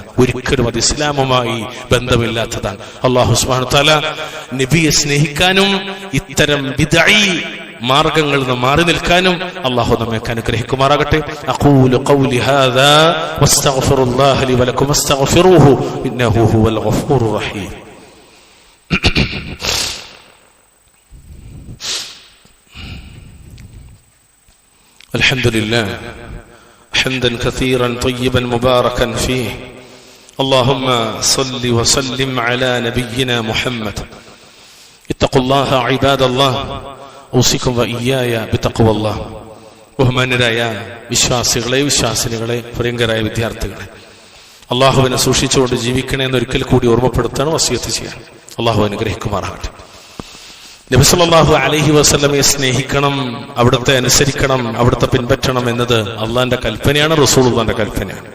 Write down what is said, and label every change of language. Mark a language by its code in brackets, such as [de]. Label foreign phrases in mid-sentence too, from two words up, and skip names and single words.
[ml] ഒരിക്കലും അത് ഇസ്ലാമുമായി ബന്ധമില്ലാത്തതാണ്. അല്ലാഹു [ar] سبحانه وتعالى [ml] നബിയെ സ്നേഹിക്കാനും ഇത്തരം ബിദ്അഈ മാർഗങ്ങളിൽ നിന്ന് മാറി നിൽക്കാനും അല്ലാഹു നമ്മെ അനുഗ്രഹിക്കുമാറാകട്ടെ. [ar] أقول قولي هذا وأستغفر الله لي ولكم واستغفروه إنه هو الغفور الرحيم. الحمد لله حمدا كثيرا طيبا مباركا فيه. اللهم صل وسلم على نبينا محمد. اتقوا الله عباد الله. اوصيكم واياي بتقوى الله. [ml] ബഹുമാന്യരായ വിശ്വാസികളെ, വിശ്വാസിനികളെ, പ്രിയങ്കരായ വിദ്യാർത്ഥികളെ, അള്ളാഹുവിനെ സൂക്ഷിച്ചുകൊണ്ട് ജീവിക്കണേ എന്ന് ഒരിക്കൽ കൂടി ഓർമ്മപ്പെടുത്താണ്, വസിയത്ത് ചെയ്യാൻ. അള്ളാഹു അനുഗ്രഹിക്കുമാറാകട്ടെ. നബി [ar] صلى الله عليه وسلم [ml] സ്നേഹിക്കണം, അവിടുത്തെ അനുസരിക്കണം, അവിടുത്തെ പിൻപറ്റണം എന്നത് അള്ളാന്റെ കൽപ്പനയാണ്, റസൂലുള്ളാന്റെ കൽപ്പനയാണ്.